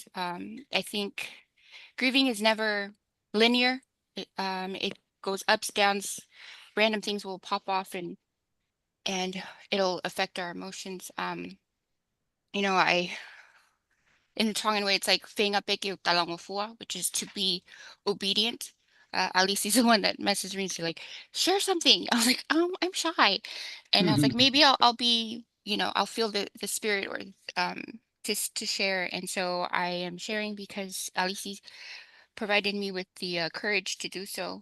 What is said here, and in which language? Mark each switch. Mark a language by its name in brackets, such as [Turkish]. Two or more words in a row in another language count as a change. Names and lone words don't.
[English] I think grieving is never linear. It goes ups, downs, random things will pop off and it'll affect our emotions. I in the Tongan way, it's like [Tongan] whenga peke o talangofua, [English] which is to be obedient. Alici's the one that messaged me. She's like, share something. I was like, I'm shy. And I was like, maybe I'll be, I'll feel the spirit or um to share. And so I am sharing because Alici provided me with the courage to do so.